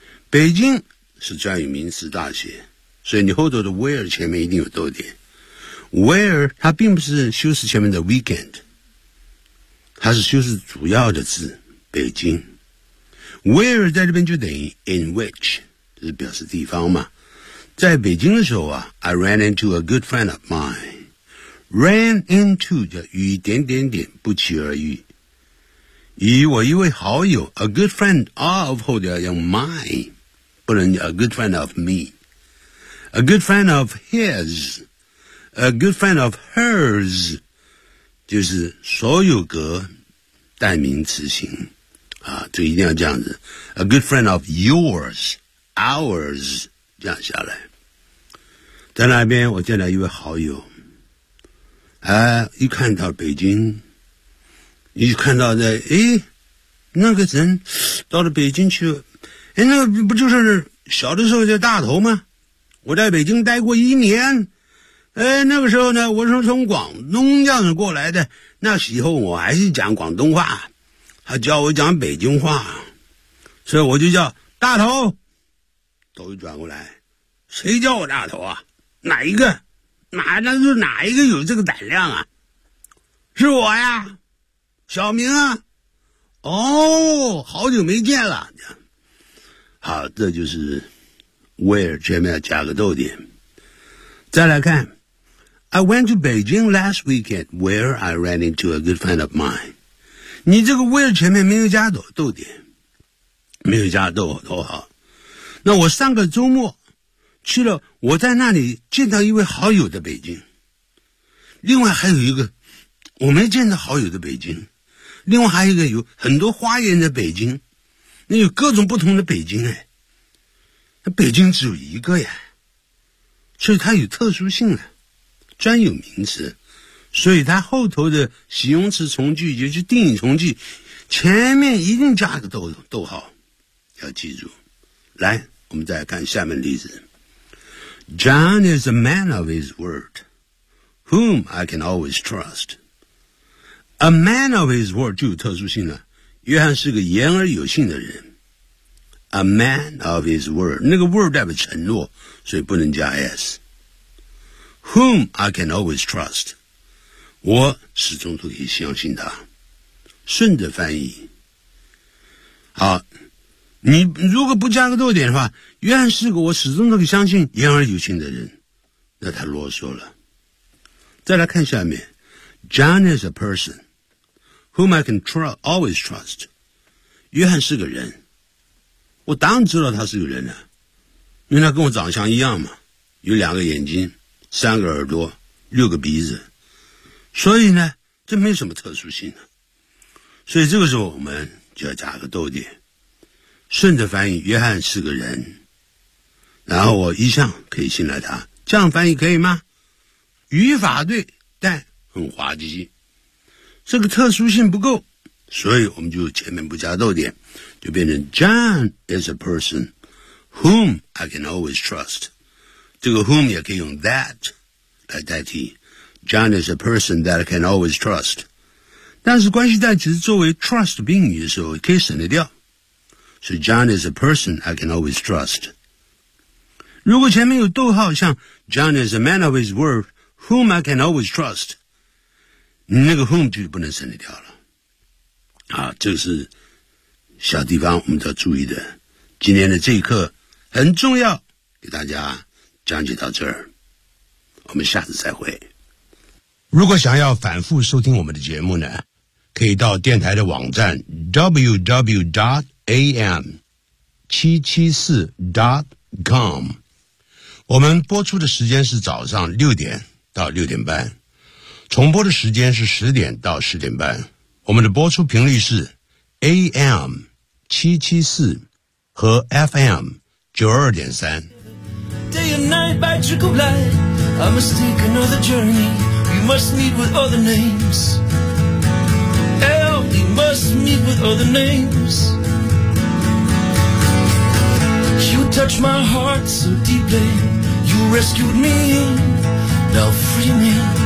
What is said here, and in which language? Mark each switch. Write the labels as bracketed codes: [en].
[zh] 北京是专有名词大写，所以你后头的 where 前面一定有逗点， where 它并不是修饰前面的 weekend， 它是修饰主要的字北京。 where 在这边就等于 [en] in which， [zh] 这是表示地方嘛。在北京的时候啊， [en] I ran into a good friend of mine， ran into [zh] 就与点点点不期而遇，与我一位好友 [en] a good friend of [zh] 后面要用 [en] my， [zh] 不能 [en] a good friend of me， a good friend of his， a good friend of hers， [zh] 就是所有格代名词型啊，就一定要这样子， [en] a good friend of yours， ours， [zh] 这样下来。在那边我见了一位好友，一看到北京，一看到的，那个人到了北京去，那个不就是小的时候叫大头吗？我在北京待过一年，那个时候呢，我是从广东这样子过来的，那时候我还是讲广东话，他教我讲北京话，所以我就叫大头。头一转过来，谁叫我大头啊？哪一个哪一个有这个胆量啊？是我呀，小明啊。哦，好久没见了。好，这就是 where 前面要加个逗点。再来看， [en] I went to Beijing last weekend where I ran into a good friend of mine， [zh] 你这个 [en] where [zh] 前面没有加逗点，没有加逗头号。那我上个周末去了，我在那里见到一位好友的北京，另外还有一个我没见到好友的北京，另外还有一个有很多花园的北京，那有各种不同的北京，北京只有一个呀，所以它有特殊性啊，专有名词，所以它后头的形容词从句，也就是定语从句，前面一定加个逗号，要记住。来，我们再看下面例子。 [en] John is a man of his word, whom I can always trust. A man of his word [zh] 就有特殊性了。约翰是个言而有信的人。 [en] A man of his word, [zh] 那个 word 代表承诺，所以不能加 s. [en] Whom I can always trust, [zh] 我始终都可以相信他。顺着翻译。好，你如果不加个逗点的话，约翰是个我始终都可以相信言而有信的人，那他啰嗦了。再来看下面， [en] John is a person whom I can always trust， [zh] 约翰是个人，我当然知道他是个人了，因为他跟我长相一样嘛，有两个眼睛，三个耳朵，六个鼻子，所以呢这没什么特殊性的，所以这个时候我们就要加个逗点，顺着翻译，约翰是个人，然后我一向可以信赖他，这样翻译可以吗？语法对，但很滑稽，这个特殊性不够，所以我们就前面不加逗点，就变成 [en] John is a person whom I can always trust， [zh] 这个 whom 也可以用 that 来代替， [en] John is a person that I can always trust， [zh] 但是关系代词作为 trust 宾语的时候可以省得掉， [en] So John is a person I can always trust。 [zh] 如果前面有逗号，像 [en] John is a man of his word whom I can always trust， [zh] 那个 whom 就不能省得掉了啊，这是小地方我们都要注意的，今天的这一课很重要，给大家讲解到这儿，我们下次再会。如果想要反复收听我们的节目呢，可以到电台的网站 www.am774.com。我们播出的时间是早上六点到六点半，重播的时间是十点到十点半。我们的播出频率是 AM774 和 FM92.3。 [en] Day and night by trickle light, I must take another journey. We must meet with other names. Hell, we must meet with other names. You touched my heart so deeply. You rescued me. Now free me.